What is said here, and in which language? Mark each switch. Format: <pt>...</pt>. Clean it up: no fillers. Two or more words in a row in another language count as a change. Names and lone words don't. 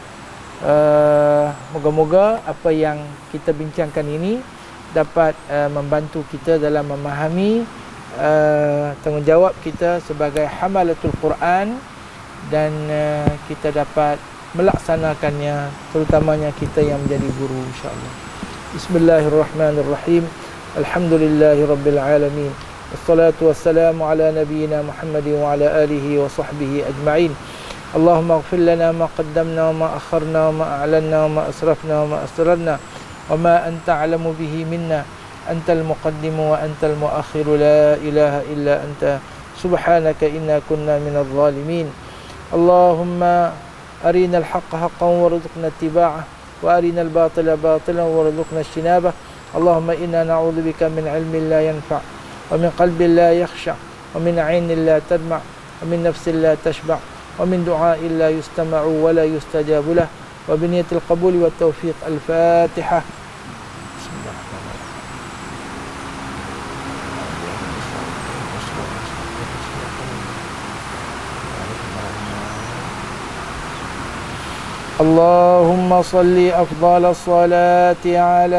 <ms>Moga-moga apa yang kita bincangkan ini dapat membantu kita dalam memahami tanggungjawab kita sebagai</ms> <ar>حملة القرآن,</ar> <ms>dan kita dapat melaksanakannya, terutamanya kita yang menjadi guru,</ms> <ar>إن شاء الله. بسم الله الرحمن الرحيم. الحمد لله رب العالمين. والصلاة والسلام على نبينا محمد وعلى آله وصحبه أجمعين. اللهم اغفر لنا ما قدمنا وما أخرنا وما أعلنا وما أسرفنا وما أسررنا وما أنت أعلم به منا. أنت المقدم وأنت المؤخر، لا إله إلا أنت، سبحانك إنا كنا من الظالمين. اللهم أرنا الحق حقا وارزقنا اتباعه، وأرنا الباطل باطلا وارزقنا اجتنابه. اللهم إنا نعوذ بك من علم لا ينفع، ومن قلب لا يخشع، ومن عين لا تدمع، ومن نفس لا تشبع، ومن دعاء لا يسمع ولا يستجاب له، وبنية القبول والتوفيق. Al-Fatihah. اللهم صل أفضل الصلاة على</ar>